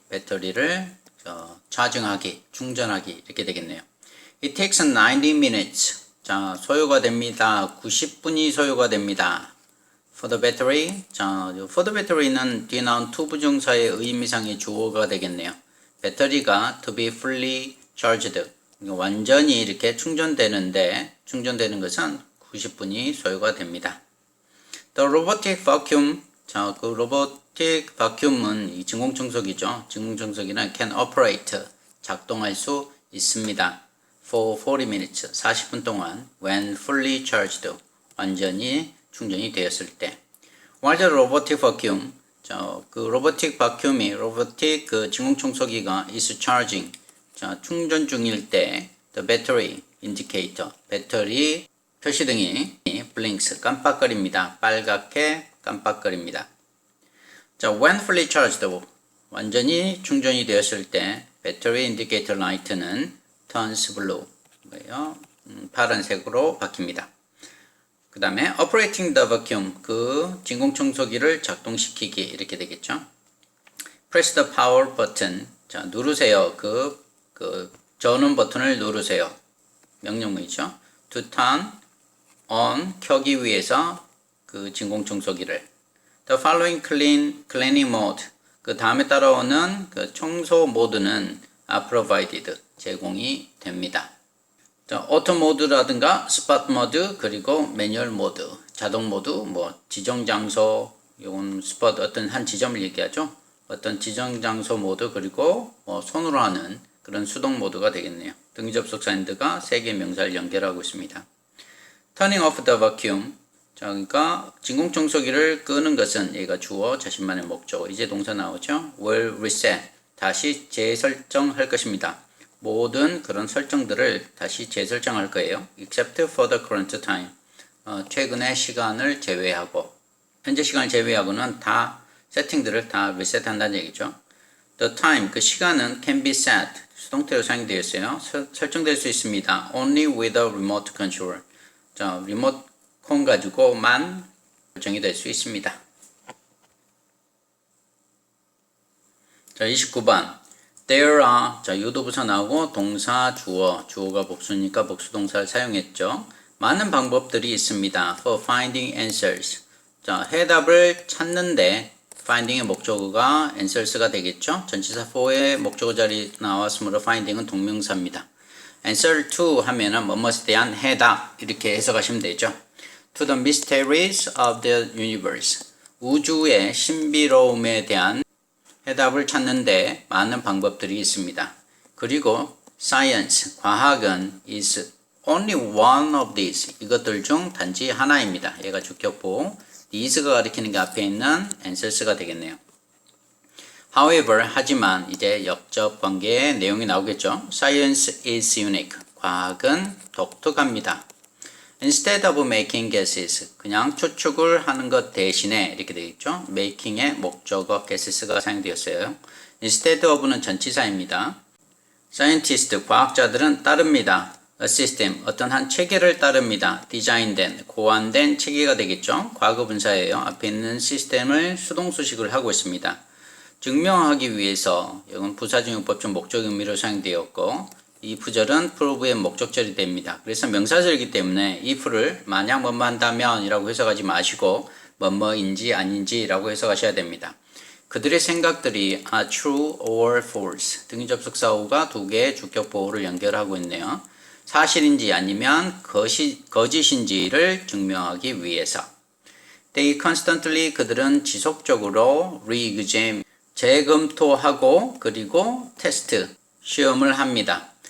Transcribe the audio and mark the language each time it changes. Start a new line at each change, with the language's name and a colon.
Korean: 배터리를 차징하기, 충전하기 이렇게 되겠네요.
English: It takes 90 minutes.
Korean: 자, 소요가 됩니다. 90분이 소요가 됩니다.
English: For the battery.
Korean: 자,
English: for the battery
Korean: 는 뒤에 나온 to 부정사의 의미상의 주어가 되겠네요. 배터리가
English: to be fully charged.
Korean: 완전히 이렇게 충전되는데, 충전되는 것은 90분이 소요가 됩니다.
English: The robotic vacuum.
Korean: 자, 그
English: robotic vacuum은 이 진공청소기죠.
Korean: 진공청소기는
English: can operate.
Korean: 작동할 수 있습니다.
English: For 40 minutes.
Korean: 40분 동안.
English: When fully charged.
Korean: 완전히 충전이 되었을 때.
English: While the robotic vacuum.
Korean: 자, 그
English: robotic vacuum이 robotic
Korean: 그 진공청소기가
English: is charging.
Korean: 자, 충전 중일 때
English: the battery indicator,
Korean: 배터리 표시등이 blinks, 깜빡거립니다. 빨갛게 깜빡거립니다. 자,
English: when fully charged,
Korean: 완전히 충전이 되었을 때
English: battery indicator light는 turns blue,
Korean: 파란색으로 바뀝니다. 그 다음에 operating the vacuum, 그 진공청소기를 작동시키기 이렇게 되겠죠.
English: press the power button,
Korean: 자, 누르세요. 그 전원 버튼을 누르세요. 명령문이죠.
English: To turn on,
Korean: 켜기 위해서 그 진공청소기를.
English: The following cleaning mode.
Korean: 그 다음에 따라오는 그 청소 모드는
English: are provided,
Korean: 제공이 됩니다. 자, auto 모드라든가 spot 모드, 그리고 매뉴얼 모드, 자동 모드, 지정 장소, 이건 spot 어떤 한 지점을 얘기하죠. 어떤 지정 장소 모드, 그리고 손으로 하는 그런 수동 모드가 되겠네요. 등기접속사 엔드가 세 개의 명사를 연결하고 있습니다.
English: Turning off the vacuum.
Korean: 자, 그러니까 진공청소기를 끄는 것은 얘가 주어, 자신만의 목적. 이제 동사 나오죠.
English: Will reset.
Korean: 다시 재설정할 것입니다. 모든 그런 설정들을 다시 재설정할 거예요.
English: Except for the current time.
Korean: 최근의 시간을 제외하고. 현재 시간을 제외하고는 다 세팅들을 다 리셋한다는 얘기죠.
English: The time,
Korean: 그 시간은
English: can be set.
Korean: 수동태로 사용되었어요. 설정될 수 있습니다.
English: Only with a remote control.
Korean: 자, 리모컨 가지고만 설정이 될 수 있습니다. 자, 29번.
English: There are.
Korean: 자, 유도부사 나오고 동사 주어가 복수니까 복수동사를 사용했죠. 많은 방법들이 있습니다.
English: For finding answers.
Korean: 자, 해답을 찾는데 finding의 목적어가 answers가 되겠죠. 전치사 for의 목적어 자리 나왔으므로 finding은 동명사입니다. answer to 하면은 뭐뭐에 대한 해답 이렇게 해석하시면 되죠.
English: To the mysteries of the universe.
Korean: 우주의 신비로움에 대한 해답을 찾는데 많은 방법들이 있습니다. 그리고
English: science,
Korean: 과학은
English: is only one of these.
Korean: 이것들 중 단지 하나입니다. 얘가 주격보. these가 가리키는 게 앞에 있는 answers가 되겠네요. However, 하지만 이제 역접 관계의 내용이 나오겠죠.
English: Science is unique.
Korean: 과학은 독특합니다.
English: Instead of making guesses.
Korean: 그냥 추측을 하는 것 대신에 이렇게 되겠죠. making의 목적어 guesses가 사용되었어요. Instead of는 전치사입니다. Scientist, 과학자들은 따릅니다. A system, 어떤 한 체계를 따릅니다. 디자인된, 고안된 체계가 되겠죠. 과거분사예요. 앞에 있는 시스템을 수동수식을 하고 있습니다. 증명하기 위해서, 이건 부사증용법적 목적 의미로 사용되었고, 이 부절은 prove의 목적절이 됩니다. 그래서 명사절이기 때문에 if를 만약 뭐뭐 한다면 이라고 해석하지 마시고 뭐뭐인지 아닌지 라고 해석하셔야 됩니다. 그들의 생각들이
English: are true or false.
Korean: 등기접속사 오가 두 개의 주격보호를 연결하고 있네요. 사실인지 아니면 거짓인지를 증명하기 위해서.
English: They constantly,
Korean: 그들은 지속적으로 re-examine, 재검토하고 그리고 테스트, 시험을 합니다.